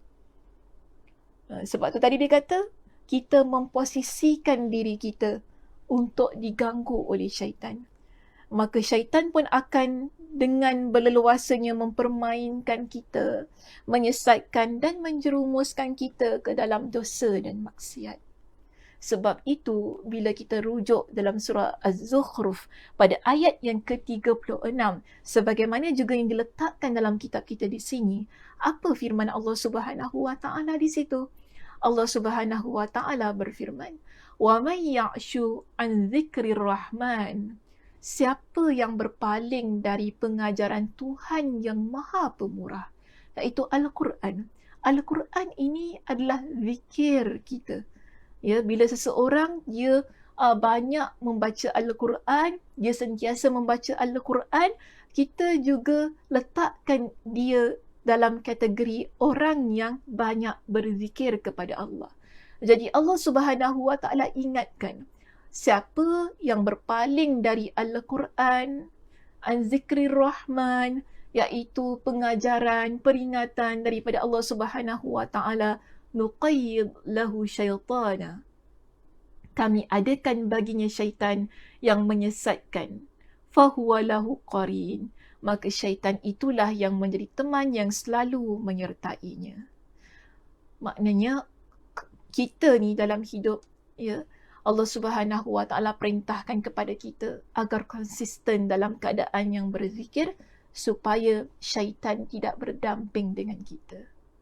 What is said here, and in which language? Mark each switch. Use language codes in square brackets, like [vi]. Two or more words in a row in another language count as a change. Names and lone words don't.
[ms] Sebab tu tadi dia kata, kita memposisikan diri kita untuk diganggu oleh syaitan. Maka syaitan pun akan dengan berleluasanya mempermainkan kita, menyesatkan dan menjerumuskan kita ke dalam dosa dan maksiat. Sebab itu, bila kita rujuk dalam surah Az-Zukhruf pada ayat yang ke-36, sebagaimana juga yang diletakkan dalam kitab kita di sini, apa firman Allah [ar] سبحانه وتعالى [ms] di situ? Allah [ar] سبحانه وتعالى [ms] berfirman, [ar] "ومن يعش عن ذكر الرحمن." [ms] Siapa yang berpaling dari pengajaran Tuhan yang Maha Pemurah, iaitu Al-Quran. Al-Quran ini adalah zikir kita. Ya, bila seseorang dia banyak membaca Al-Quran, dia sentiasa membaca Al-Quran, kita juga letakkan dia dalam kategori orang yang banyak berzikir kepada Allah. Jadi Allah [ar] سبحانه وتعالى [ms] ingatkan, siapa yang berpaling dari Al-Quran, [ar] عن ذكر الرحمن, [ms] iaitu pengajaran, peringatan daripada Allah [ar] سبحانه وتعالى, نقيض له شيطانا. [ms] Kami adakan baginya syaitan yang menyesatkan. [ar] فهو له قرين. [ms] Maka syaitan itulah yang menjadi teman yang selalu menyertainya. Maknanya, kita ni dalam hidup, ya, Allah [ar] سبحانه وتعالى [ms] perintahkan kepada kita agar konsisten dalam keadaan yang berzikir supaya syaitan tidak berdamping dengan kita.